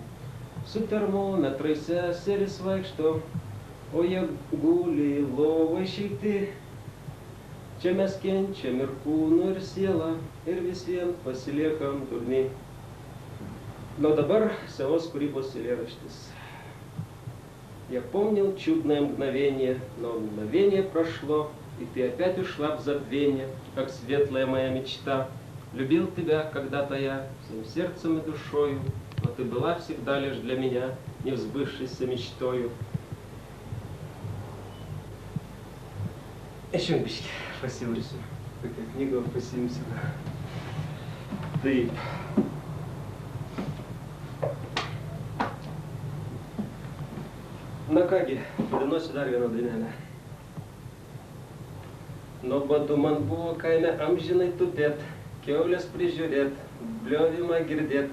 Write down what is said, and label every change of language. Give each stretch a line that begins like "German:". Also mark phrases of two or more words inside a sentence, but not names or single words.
Lithuanian: Su termometrais seseris vaikšto, o jie guli lovoj šilti. Čia mes kenčiam ir kūnu, ir sielą, ir visiems pasiliekam durni. Но dabar savos kūrybos eilėraštis.
Russian: Я помнил чудное мгновение, но мгновение прошло, и ты опять ушла в забвение, как светлая моя мечта. Любил тебя когда-то я всем сердцем и душою, но ты была всегда лишь для меня не взбывшейся мечтою.
Lithuanian: Еще biškį pasiūlysiu, tokią knygą pasiimsiu. Taip. Na kągi, padainuosiu dar vieną dainelę. Nuobodu man buvo kaime amžinai tupėt, kiaulės prižiūrėt, bliovimą girdėt.